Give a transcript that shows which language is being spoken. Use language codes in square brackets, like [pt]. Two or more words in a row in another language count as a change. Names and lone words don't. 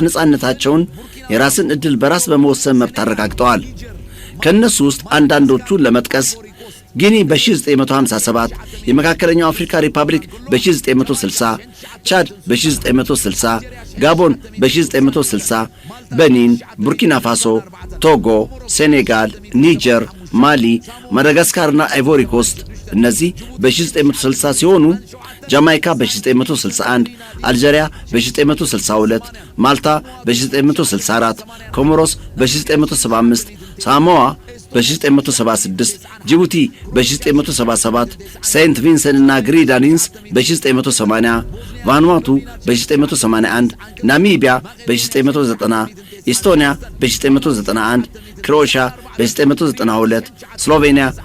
[am] ነጻነታቸውን የራስን ዕድል በራስ በመወሰን መብት አረጋግጠዋል። ከነሱ ውስጥ አንዳንዶቹን ለመጥቀስ ጊኒ በ1957፣ የመካከለኛው አፍሪካ ሪፐብሊክ በ1960፣ ቻድ በ1960፣ ጋቦን በ1960፣ በኒን፣ ቡርኪና ፋሶ፣ ቶጎ፣ ሴኔጋል፣ ኒጀር፣ ማሊ፣ ማዳጋስካርና አይቮሪ ኮስት እነዚህ በ1960 ሲሆኑ ጃማይካ በ1961፣ አልጄሪያ በ1962፣ ማልታ በ1964፣ ኮሞሮስ በ1975፣ ሳሞዋ በ1976፣ ጅቡቲ በ1977፣ ሴንት ቪንሰንትና ግሪናዲንስ በ1980፣ ቫኑዋቱ በ1981፣ ናሚቢያ በ1990፣ ኢስቶኒያ በ1991፣ ክሮኤሽያ በ1992፣ ስሎቬኒያ